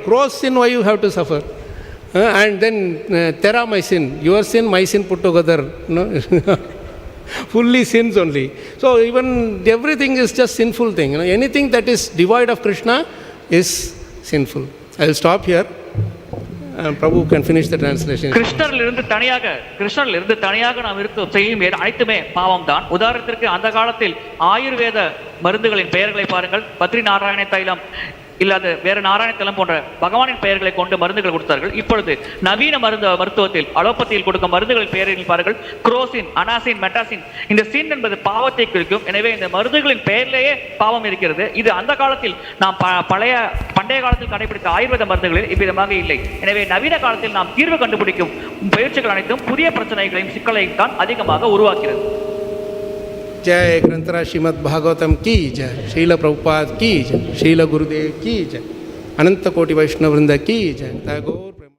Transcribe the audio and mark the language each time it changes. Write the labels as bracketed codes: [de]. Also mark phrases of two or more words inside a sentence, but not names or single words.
[en] Crow's sin, why you have to suffer? And then tera my sin, your sin, my sin put together. Fully sins only. So even everything is just sinful thing. Anything that is devoid of Krishna is sinful. I will stop here. Prabhu can finish the translation. [ta] கிருஷ்ணரிலிருந்து தனியாக நாம் செய்யும் அனைத்துமே பாவம் தான். உதாரணத்திற்கு அந்த காலத்தில் ஆயுர்வேத மருந்துகளின் பெயர்களை பாருங்கள். பத்ரி நாராயண தைலம் இல்லாத வேறு நாராயண தைலம் போன்ற பகவானின் பெயர்களை கொண்டு மருந்துகள் கொடுத்தார்கள். இப்பொழுது நவீன மருத்துவத்தில் அலோபதியில் கொடுக்கும் மருந்துகளின் பெயரில் பாருங்கள். குரோசின், அனாசின், மெட்டாசின். இந்த சின் என்பது பாவத்தை குறிக்கும். எனவே இந்த மருந்துகளின் பெயரிலேயே பாவம் இருக்கிறது. இது அந்த காலத்தில் நாம் பண்டைய காலத்தில் கடைபிடித்த ஆயுர்வேத மருந்துகளில் இவ்விதமாக இல்லை. எனவே நவீன காலத்தில் நாம் தீர்வு கண்டுபிடிக்கும் பயிற்சிகள் அனைத்தும் புதிய பிரச்சனைகளையும் சிக்கலையும் தான் அதிகமாக உருவாக்கிறது. [hi] जय ग्रंथराज श्रीमद् भागवतम की जय, शील प्रभुपाद की जय, शील गुरुदेव की जय, अनंत कोटि वैष्णव वृंद की जय।